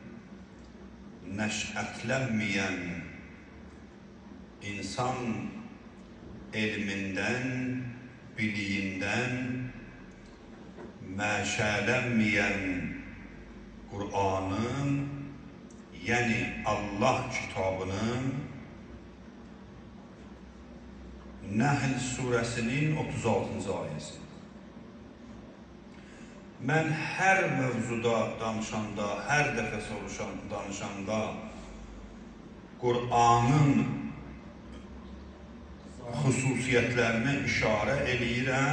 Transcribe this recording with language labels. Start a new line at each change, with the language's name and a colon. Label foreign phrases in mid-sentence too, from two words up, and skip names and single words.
Turkish: neş'etlenmeyen, insan ilminden, biliğinden meşalenmeyen Kur'an'ın, yani Allah kitabının
Azerbaijani: Nəhl surəsinin 36-cı ayəsi. Mən hər mövzuda danışanda, hər dəfə danışanda Qur'anın xüsusiyyətlərinə işarə eləyirəm.